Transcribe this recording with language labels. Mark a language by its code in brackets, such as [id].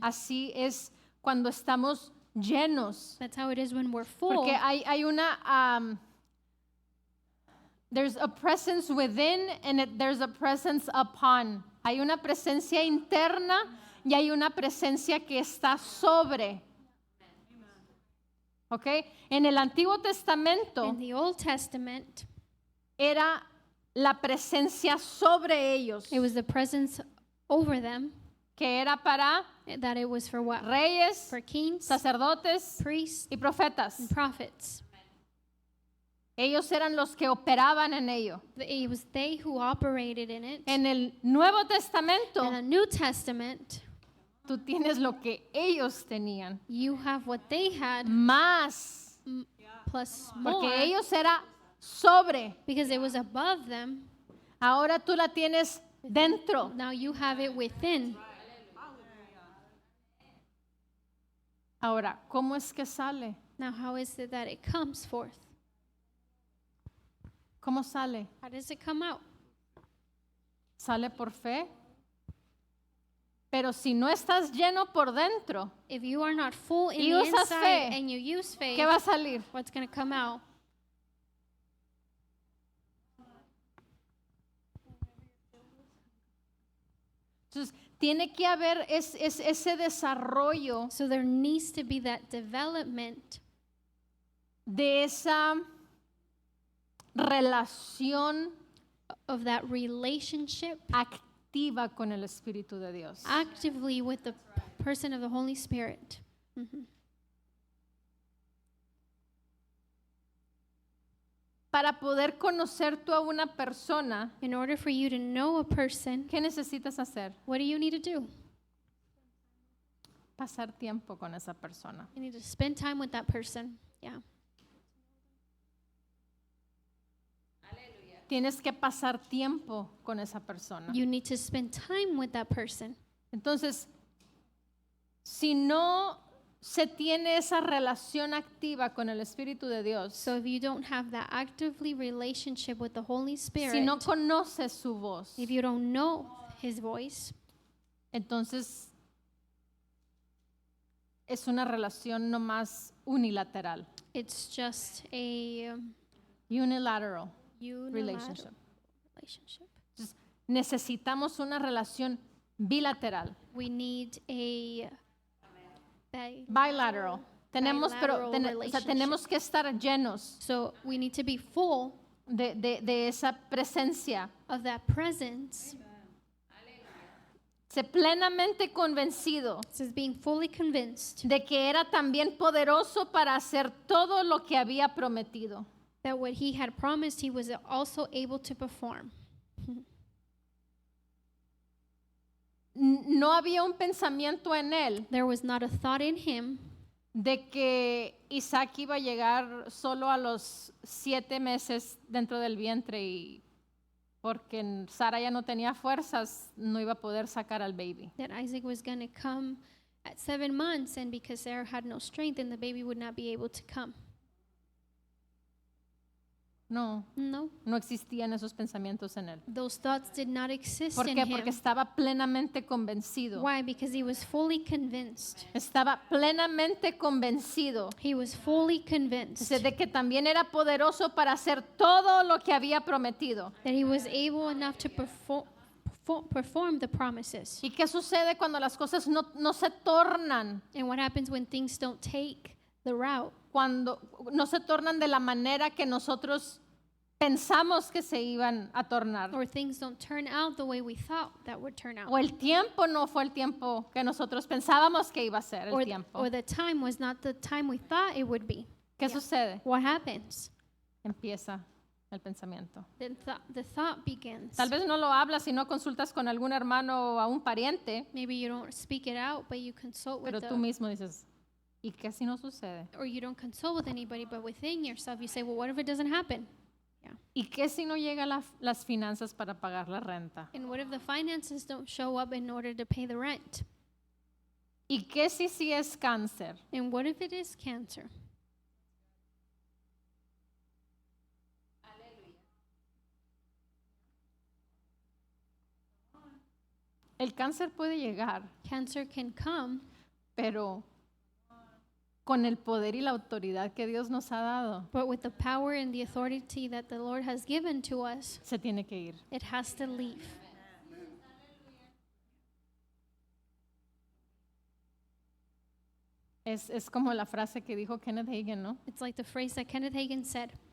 [es] Así es cuando estamos llenos. [en] That's how it is when we're full. [es] Porque hay una, [en] there's a presence within and there's a presence upon. [es] Hay una presencia interna y hay una presencia que está sobre. ¿Ok? En el Antiguo Testamento [en] In the Old Testament, [es] era la presencia sobre ellos, [en] it was the presence over them, [es] que era para [en] that it was for what? [es] reyes, [en] For kings, [es] sacerdotes [en] priests, [es] y profetas. [en] and prophets. [es] Ellos eran los que operaban en ello. [en] It was they who operated in it. [es] En el Nuevo Testamento, [en] In the New Testament, [es] tú tienes lo que ellos tenían, [en] you have what they had [es] más, [en] plus more, [es] porque ellos era sobre. [en] because it was above them. [es] Ahora tú la tienes dentro. [en] Now you have it within. [es] Ahora, ¿cómo es que sale? [en] Now how is it that it comes forth? [es] ¿Cómo sale? [en] How does it come out? [es] Sale por fe. Pero si no estás lleno por dentro, [en] If you are not full in [es] Y [en] the [es] usas [en] inside [es] fe, [en] and you use faith, [es] ¿qué va a salir? [en] what's going to come out? [es] Entonces, tiene que haber ese desarrollo [en] So there needs to be that development [es] de esa relación [en] of that relationship [es] activa con el Espíritu de Dios. [en] actively with the person of the Holy Spirit. [es] Para poder conocer tú a una persona, [en] In order for you to know a person, [es] ¿qué necesitas hacer? [en] what do you need to do? [es] Pasar tiempo con esa persona. [en] You need to spend time with that person. Yeah. [es] Tienes que pasar tiempo con esa persona. [en] You need to spend time with that person. [es] Entonces, si no se tiene esa relación activa con el Espíritu de Dios, [en] So if you don't have that actively relationship with the Holy Spirit, [es] si no conoces su voz, [en] if you don't know His voice, [es] entonces es una relación nomás unilateral. [en] it's just a [es] Unilateral [en] unilateral relationship. relationship. [es] Entonces, necesitamos una relación bilateral. [en] We need a [es] Bilateral. Tenemos, pero [en] Bilateral [es] o sea, tenemos que estar llenos [en] So we need to be full [es] de esa presencia. [en] of that presence. [es] Sé plenamente convencido [en] It says being fully convinced [es] de que era también poderoso para hacer todo lo que había prometido. [en] that what He had promised, He was also able to perform. [es] No había un pensamiento en él [en] There was not a thought in Him [es] de que Isaac iba a llegar solo a los 7 meses dentro del vientre y porque Sara ya no tenía fuerzas, no iba a poder sacar al baby. [en] that Isaac was going to come at 7 months, and because Sarah had no strength, and the baby would not be able to come. [es] No, [en] No, [es] no existían esos pensamientos en él. [en] those thoughts did not exist [es] ¿Por [en] in [es] qué? [en] him. [es] Porque estaba plenamente convencido. [en] Why? Because he was fully convinced. [es] Estaba plenamente convencido [en] He was fully convinced [es] de que también era poderoso para hacer todo lo que había prometido. [en] that he was able enough to perform the promises. [es] ¿Y qué sucede cuando las cosas no se tornan? [en] And what happens when things don't take the route? [es] Cuando no se tornan de la manera que nosotros pensamos que se iban a tornar. [en] or things don't turn out the way we thought that would turn out. [es] O el tiempo no fue el tiempo que nosotros pensábamos que iba a ser el tiempo. [en] Or the time was not the time we thought it would be. [es] ¿Qué sucede? [en] What happens? [es] Empieza el pensamiento. [en] Then the thought begins. [es] Tal vez no lo hablas y no consultas con algún hermano o a un pariente, [en] Maybe you don't speak it out, but you consult with [es] pero tú mismo dices, ¿y qué si no sucede? [en] or you don't consult with anybody, but within yourself you say, well, what if it doesn't happen? [es] ¿Y qué si no llegan las finanzas para pagar la renta? [en] And what if the finances don't show up in order to pay the rent? [es] ¿Y qué si sí es cáncer? [en] And what if it is cancer? [es] El cáncer puede llegar, [en] Cancer can come, [es] pero con el poder y la autoridad que Dios nos ha dado, [en] but with the power and the authority that the Lord has given to us, [es] se tiene que ir. [en] it has to leave. [es] Es como la frase que dijo Kenneth Hagin, ¿no? [en] It's like the phrase that Kenneth Hagin said,